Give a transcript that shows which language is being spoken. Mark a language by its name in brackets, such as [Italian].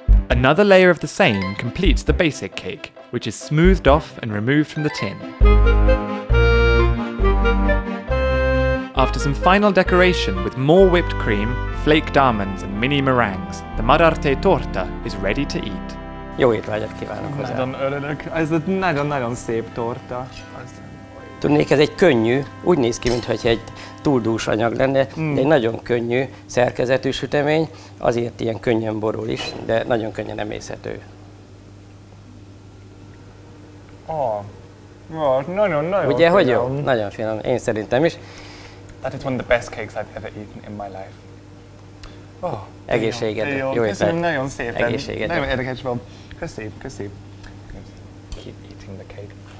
[English] Another layer of the same completes the basic cake, which is smoothed off and removed from the tin. After some final decoration with more whipped cream, flaked almonds and mini meringues, the Madarte torta is ready to eat. [Hungarian] Jó étvágyat kívánok hozzá! Nagyon örülök, ez egy nagyon-nagyon szép torta. Tudnék, ez egy könnyű, úgy néz ki, mintha egy túl dús anyag lenne, de egy nagyon könnyű szerkezetű sütemény, azért ilyen könnyen borul is, de nagyon könnyen emészhető. Nagyon-nagyon ugye, hogy jó? Nagyon finom, én szerintem is. [English] That is one of the best cakes I've ever eaten in my life. [Hungarian] Egészségedre, jó Köszönöm étvágyat! nagyon szépen. Egészségedre. Nagyon érdekes volt. Köszönöm. [English] Keep eating the cake.